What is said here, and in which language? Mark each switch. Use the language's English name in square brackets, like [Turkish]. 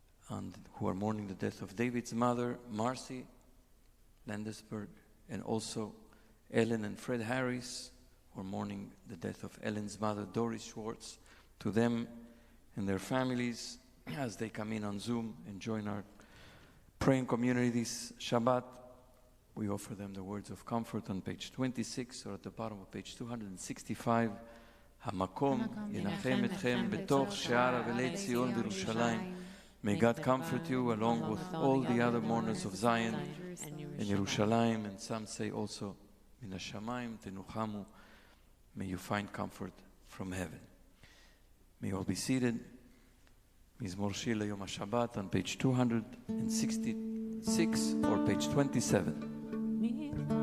[English] and who are mourning the death of David's mother, Marcy Landesberg, and also Ellen and Fred Harris, who are mourning the death of Ellen's mother, Doris Schwartz. To them and their families, as they come in on Zoom and join our praying community this Shabbat, we offer them the words of comfort on page 26 or at the bottom of page 265. [Hebrew] המקום ינחם אתכם בתוך שער אבלי ציון בירושלים. [English] May God comfort you along with all the other mourners of Zion and Yerushalayim, and some say also [Hebrew] מן השמיים תנוחמו. [English] May you find comfort from heaven. May you all be seated. מזמור שיר ליום השבת on page 266 or page 27.